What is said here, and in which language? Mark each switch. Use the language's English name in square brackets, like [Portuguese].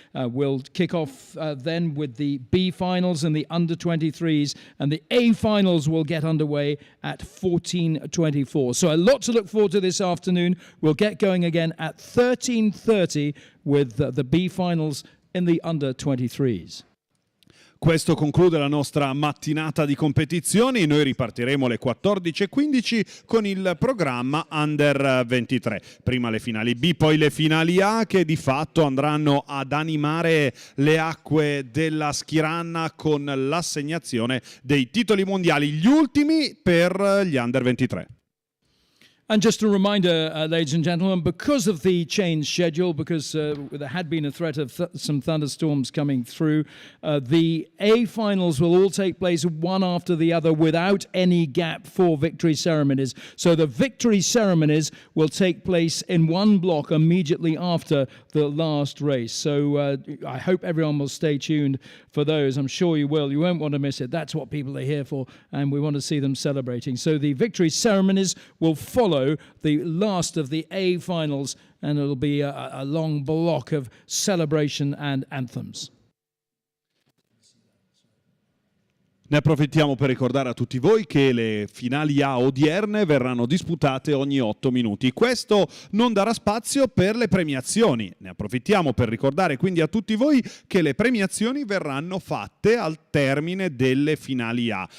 [English] We'll kick off then with the B finals and the under-23s, and the A finals will get underway at 14:24. So a lot to look forward to this afternoon. We'll get going again at 13:30 with the B finals in the under-23s. [Italian] Questo conclude la nostra mattinata di competizioni. Noi ripartiremo alle 14:15 con il programma Under 23. Prima le finali B, poi le finali A, che di fatto andranno ad animare le acque della Skiranna con l'assegnazione dei titoli mondiali, gli ultimi per gli Under 23. [English] And just a reminder, ladies and gentlemen, because of the changed schedule, because there had been a threat of some thunderstorms coming through, the A finals will all take place one after the other without any gap for victory ceremonies. So the victory ceremonies will take place in one block immediately after the last race. So I hope everyone will stay tuned for those. I'm sure you will. You won't want to miss it. That's what people are here for, and we want to see them celebrating. So the victory ceremonies will follow the last of the A finals, and it'll be a long block of celebration and anthems. [Italian] Ne approfittiamo per ricordare a tutti voi che le finali A odierne verranno disputate ogni 8 minuti. Questo non darà spazio per le premiazioni. Ne approfittiamo per ricordare quindi a tutti voi che le premiazioni verranno fatte al termine delle finali A.